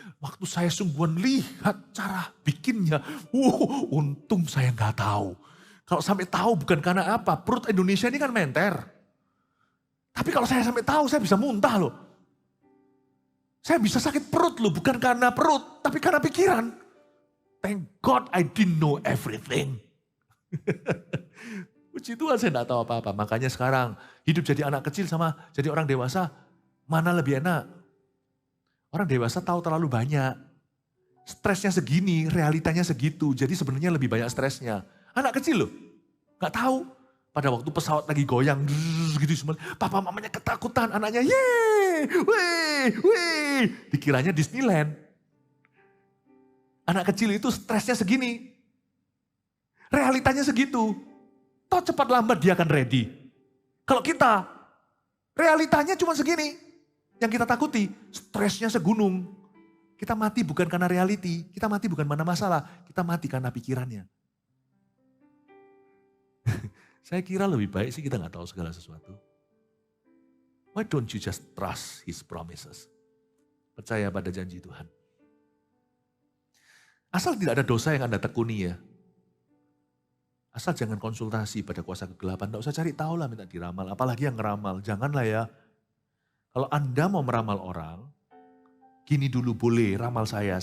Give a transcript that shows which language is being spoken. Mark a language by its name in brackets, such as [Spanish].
[Indonesian] Waktu saya sungguhan lihat cara bikinnya. Untung saya nggak tahu. Kalau sampai tahu bukan karena apa. Perut Indonesia ini kan menter. Tapi kalau saya sampai tahu saya bisa muntah loh. Saya bisa sakit perut loh. Bukan karena perut tapi karena pikiran. [English] Thank God I didn't know everything. [Indonesian] Puji Tuhan saya tidak tahu apa-apa. Makanya sekarang hidup jadi anak kecil sama jadi orang dewasa, mana lebih enak? Orang dewasa tahu terlalu banyak. Stresnya segini, realitanya segitu. Jadi sebenarnya lebih banyak stresnya. Anak kecil loh, gak tahu. Pada waktu pesawat lagi goyang, gitu semua. Papa mamanya ketakutan, anaknya yeay, wih. Dikiranya Disneyland. Anak kecil itu stresnya segini. Realitanya segitu. Toh cepat lambat dia akan ready. Kalau kita, realitanya cuma segini. Yang kita takuti, stresnya segunung. Kita mati bukan karena reality, kita mati bukan karena masalah, kita mati karena pikirannya. Saya kira lebih baik sih kita gak tahu segala sesuatu. [English] Why don't you just trust His promises? [Indonesian] Percaya pada janji Tuhan. Asal tidak ada dosa yang Anda tekuni ya. Asal jangan konsultasi pada kuasa kegelapan. Tidak usah cari tahu lah minta diramal. Apalagi yang ngeramal. Janganlah ya. Kalau Anda mau meramal orang. Gini dulu boleh ramal saya.